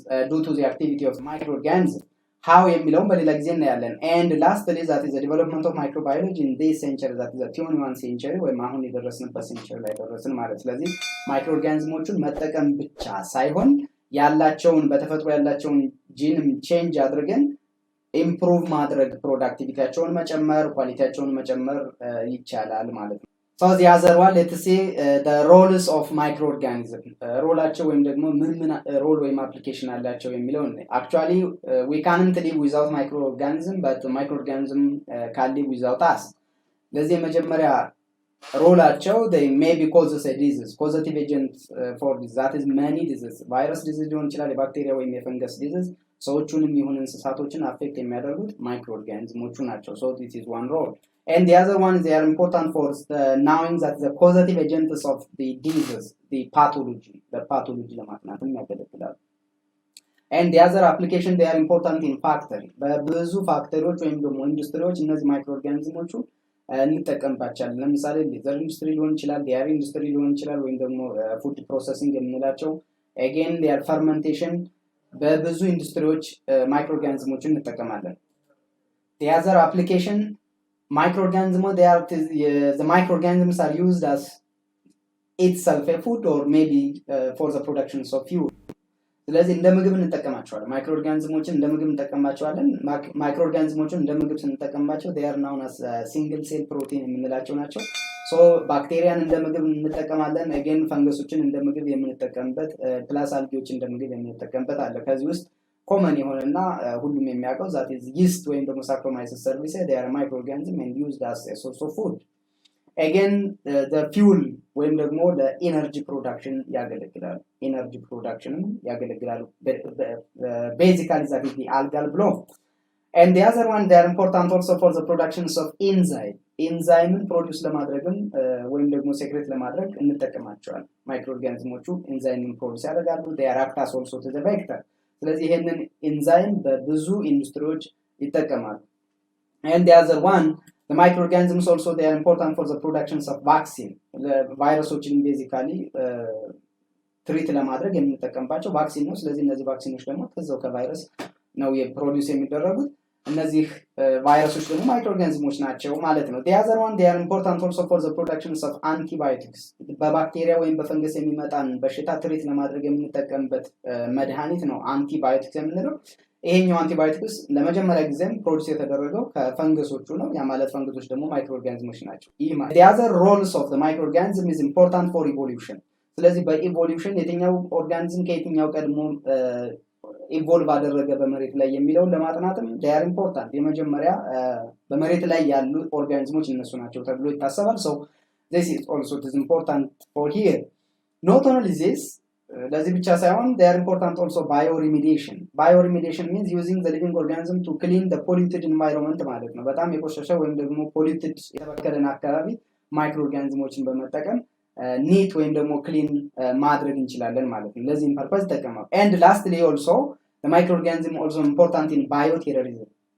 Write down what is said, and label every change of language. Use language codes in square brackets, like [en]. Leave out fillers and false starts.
[en] due to the activity of microorganisms how [am] የሚለውን በሌላ ጊዜ እናያለን [en] and lastly that is the development of microbiology in this century that is the 21st century [am] ወይም አሁን የደረስንበት ሴንቸሪ ላይ ደረስን ማለት ስለዚህ ማይክሮኦርጋኒዝሞቹን መጠቀም ብቻ ሳይሆን ያላቸውን በተፈጥሮ ያላቸውን ጂንም ቼንጅ አድርገን ኢምፕሩቭ ማድረግ ፕሮዳክቲቪቲያቸውን መጨመር ኳሊቲያቸውን መጨመር ይቻላል ማለት ነው። [en] So the other one, let's see the roles of microorganism. [am] ሮላቸው ወይም ደግሞ ምን ሮል ወይም አፕሊኬሽን አላቸው የሚለውን [en] actually we can't live without microorganism but microorganism can live without us. [am] ለዚህ የመጀመሪያ ሮላቸው [en] they may be causes a disease, causative agent for this, that is many diseases, virus disease [am] ሊሆን ይችላል፣ የባክቴሪያ ወይም የፈንገስ [en] disease [am] ሰዎቹንም ይሁን እንስሳቶችን አፌክት የሚያደርጉት ማይክሮኦርጋኒዝሞቹ ናቸው። [en] so this is one role. And the other one is they are important for knowing that the causative agents of the diseases, the pathology [am] ለማጥናትም ያገለግላሉ። [en] And the other application they are important in factory. [am] በብዙ ፋክተሪዎች ወይም ደግሞ ኢንዱስትሪዎች እነዚህ ማይክሮኦርጋኒዝሞቹ እንጠቀምባቸዋለን። ለምሳሌ ሌዘር ኢንዱስትሪ ሊሆን ይችላል፣ ዲያሪ ኢንዱስትሪ ሊሆን ይችላል፣ ወይም ደግሞ ፉድ ፕሮሰሲንግ የምንላቸው [en] again they are fermentation [am] በብዙ ኢንዱስትሪዎች ማይክሮኦርጋኒዝሞችን እንጠቀማለን። [en] the other application microorganisms the microorganisms are used as itself a food or maybe for the production of fuel. [am] ስለዚህ እንደ ምግብ እንጠቀማቸዋለን። ማይክሮኦርጋኒዝሞችን እንደ ምግብ እንጠቀማቸዋለን። ማይክሮኦርጋኒዝሞችን እንደ ምግብ ስንጠቀምባቸው [en] they are known as single cell protein [am] የምንላቸው ናቸው። ሶ ባክቴሪያን እንደ ምግብ እንጠቀማለን። again ፈንገሶችን እንደ ምግብ የምንጠቀምበት ፕላስ አልጌዎችን እንደ ምግብ የምንጠቀምበት አለ። ከዚህ ውስጥ ኮመን የሆነና ሁሉም የሚያውቀው [en] that is yeast [am] ወይም ደግሞ Saccharomyces cerevisiae [en] they are microorganisms and used as a source of food. again the fuel [am] ወይም ደግሞ ለኤነርጂ ፕሮዳክሽን ያገለግላሉ። ኤነርጂ ፕሮዳክሽንም ያገለግላሉ። [en] basically that is the algal bloom. and the other one they are important also for the productions of enzyme [am] ፕሮዲዩስ ለማድረግም ወይም ደግሞ ሴክሬት ለማድረግ እንጠቀማቸዋለን። ማይክሮኦርጋኒዝሞቹ ኤንዛይምን ፕሮዲዩስ ያደርጋሉ። [en] they are act as also to the vector. [am] ስለዚህ ይሄንን ኤንዛይም በብዙ ኢንዱስትሪዎች ይጠቀማሉ። [en] and the other one the microorganisms also they are important for the productions of vaccine. [am] ቫይረሶችን ቤዚካሊ ትሪት ለማድረግ የምንጠቀምባቸው ቫክሲን ነው። ስለዚህ እነዚህ ቫክሲኖች ደግሞ ከዛው ከቫይረስ ነው የፕሮዲዩስ የሚደረጉት። እነዚህ ቫይረሶች ደግሞ ማይክሮኦርጋኒዝሞች ናቸው ማለት ነው። [en] the other one they are important also for the productions of antibiotics. [am] በባክቴሪያ ወይም በፈንገስ የሚመጣን በሽታ ትሪት ለማድረግ የምንጠቀምበት መድኃኒት ነው አንቲባዮቲክስ የምንለው። ይሄኛው አንቲባዮቲክስ ለመጀመሪያ ጊዜም ፕሮዲዩስ የተደረገው ከፈንገሶቹ ነው። ያ ማለት ፈንገሶች ደግሞ ማይክሮኦርጋኒዝሞች ናቸው። [en] the other roles of the microorganism is important for evolution. [am] ስለዚህ በኢቮሉሽን የትኛው ኦርጋኒዝም ከየትኛው ቀድሞ ኢቮልቭ አደረገ በመሬት ላይ የሚለውን ለማጥናትም [en] they are important. [am] የመጀመሪያ በመሬት ላይ ያሉ ኦርጋኒዝሞች እነሱ ናቸው ተብሎ ይታሰባል። [en] so this is also it is important for here. not only this [am] ለዚህ ብቻ ሳይሆን [en] they are important also bioremediation means using the living organism to clean the polluted environment [am] ማለት ነው። በጣም የቆሸሸ ወይም ደግሞ polluted የተበከለን አካባቢ ማይክሮኦርጋኒዝሞችን በመጠቀም ኒት ወይም ደግሞ ክሊን ማድረግ እንችላለን ማለት ነው። ለዚህም ፐርፐዝ ይጠቀማል። [en] and lastly also the microorganism also important in bioterrorism.